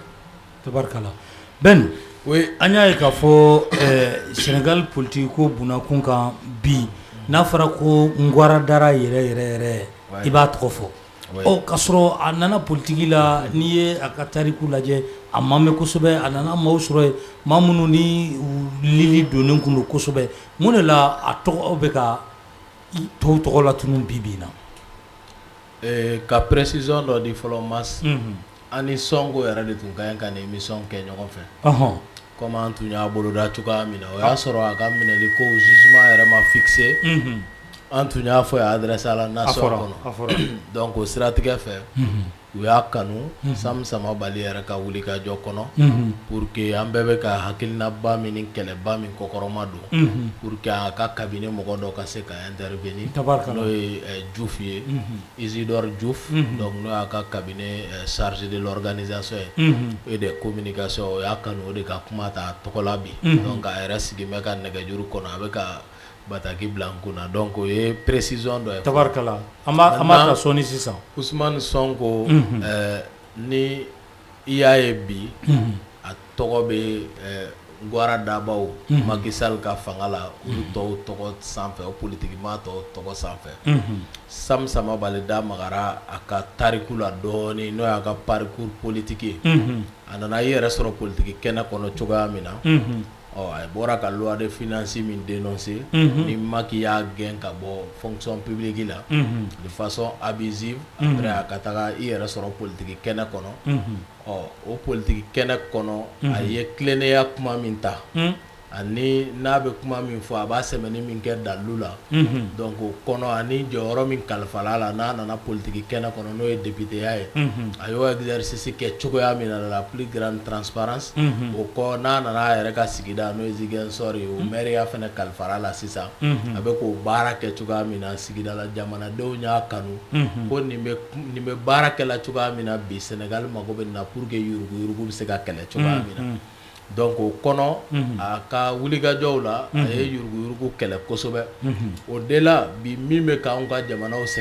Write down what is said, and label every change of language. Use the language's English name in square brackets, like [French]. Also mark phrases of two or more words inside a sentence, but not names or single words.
[Bambara] Tabarikala Ben oui an y'a ye k'a fɔ Sénégal politique ko bunakun kan bi n'a fɔra ko Ngwara Dara yɛrɛ i b'a tɔgɔ fɔ k'a sɔrɔ a nana politique la n'i ye a ka tariku lajɛ a ma mɛn kosɛbɛ a nana maaw sɔrɔ yen maa minnu ni lili donnen kun don kosɛbɛ mun de la a tɔgɔ bɛ ka tɔw tɔgɔ latunu bi bi in na. Ka précision dɔ di fɔlɔ Mas ani Sonko yɛrɛ de tun ka ɲi ka nin émission kɛ ɲɔgɔn fɛ comme an tun y'a boloda cogoya min na o y'a sɔrɔ a ka minɛli ko jugement yɛrɛ ma fixé an tun y'a fɔ a [French] adresse à la nation [Bambara] kɔnɔ donc o siratigɛ fɛ u y'a kanu Sam Sama Bali yɛrɛ ka wuli ka jɔ kɔnɔ [French] pour que [Bambara] an bɛɛ bɛ ka hakilinaba min ni kɛlɛba min kɔkɔrɔma don [French] pour que [Bambara] a ka cabinet mɔgɔ dɔ ka se ka intervenir n'o ye Diouf ye Isidore Diouf donc n'o y'a ka [French] cabinet chargé de l'organisation et de communication [Bambara] o y'a kanu o de ka kuma ta tɔgɔ la bi donc a yɛrɛ sigi bɛ ka nɛgɛjuru kɔnɔ a bɛ ka bataki bila n kunna donc o ye précision dɔ ye. Tabarikala an b'a ta sɔnni sisan. Ousmane Sonko ni i y'a ye bi a tɔgɔ bɛ Ngwara Dabaw Macky Sall ka fanga la olu tɔw tɔgɔ sanfɛ o politiquement tɔw tɔgɔ sanfɛ Sam Sama Bali da magara a ka tariku la dɔɔni n'o y'a ka [French] parcours politique [Bambara] ye a nana i yɛrɛ sɔrɔ politique kɛnɛ kɔnɔ cogoya min na a bɔra ka [French] loi de finance [Bambara] min dénoncer ni Macky y'a gɛn ka bɔ [French] fonction publique [Bambara] la [French] de façon abusive [Bambara] après a ka taga i yɛrɛ sɔrɔ politique kɛnɛ kɔnɔ o politique kɛnɛ kɔnɔ a ye tilennenya kuma min ta ani n'a bɛ kuma min fɔ a b'a sɛbɛnni min kɛ dalilu la donc o kɔnɔ ani jɔyɔrɔ min kalifala la n'a nana politique kɛnɛ kɔnɔ n'o ye député ya ye a y'o exercice kɛ cogoya min na [French] la plus grande transparence [Bambara] o kɔ n'a nana a yɛrɛ ka sigida n'o ye Ziguinchor ye o maire ya fɛnɛ kalifala la sisan a bɛ k'o baara kɛ cogoya min na sigida la jamanadenw y'a kanu ko nin bɛ baara kɛla cogoya min na bi Sénégal mago bɛ nin na [French] pour que [Bambara] yurugu bɛ se ka kɛlɛ cogoya min na donc o kɔnɔ a ka wulikajɔw la a ye yurugu kɛlɛ kosɛbɛ o de la bi min bɛ k'anw ka jamanaw